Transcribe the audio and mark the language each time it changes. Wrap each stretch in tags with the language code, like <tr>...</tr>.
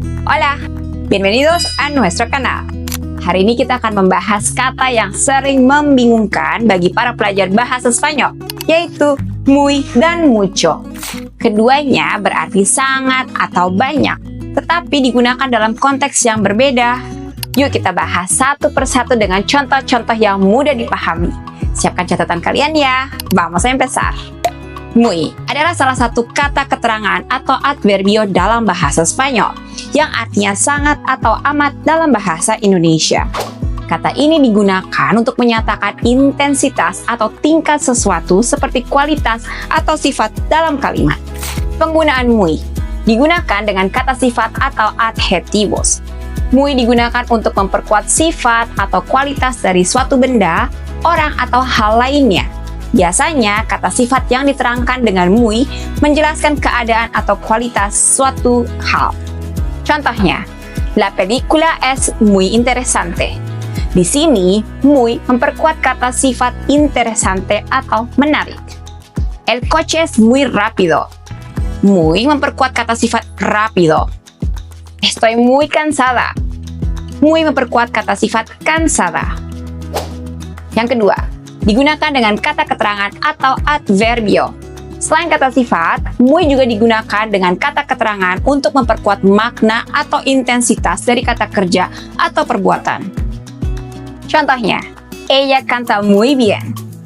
<es>Hola, bienvenidos a nuestro canal.</es> <id>Hari ini kita akan membahas kata yang sering membingungkan bagi para pelajar bahasa Spanyol, yaitu muy dan mucho. Keduanya berarti sangat atau banyak, tetapi digunakan dalam konteks yang berbeda. Yuk kita bahas satu persatu dengan contoh-contoh yang mudah dipahami. Siapkan catatan kalian ya.</id> <es>Vamos a empezar.</es> <id>Muy adalah salah satu kata keterangan atau adverbio dalam bahasa Spanyol yang artinya sangat atau amat dalam bahasa Indonesia. Kata ini digunakan untuk menyatakan intensitas atau tingkat sesuatu seperti kualitas atau sifat dalam kalimat. Penggunaan muy digunakan dengan kata sifat atau adjetivos. Muy digunakan untuk memperkuat sifat atau kualitas dari suatu benda, orang atau hal lainnya. Biasanya, kata sifat yang diterangkan dengan muy menjelaskan keadaan atau kualitas suatu hal.</id> <es>Contohnya, la película es muy interesante.</es> <id>Di sini, muy memperkuat kata sifat interesante atau menarik.</id> <es>El coche es muy rápido.</es> <id>Muy memperkuat kata sifat rápido.</id> <es>Estoy muy cansada.</es> <id>Muy memperkuat kata sifat cansada. Yang kedua, digunakan dengan kata keterangan atau adverbio. Selain kata sifat, muy juga digunakan dengan kata keterangan untuk memperkuat makna atau intensitas dari kata kerja atau perbuatan.</id> <es>Contohnya, ella canta muy bien.</es>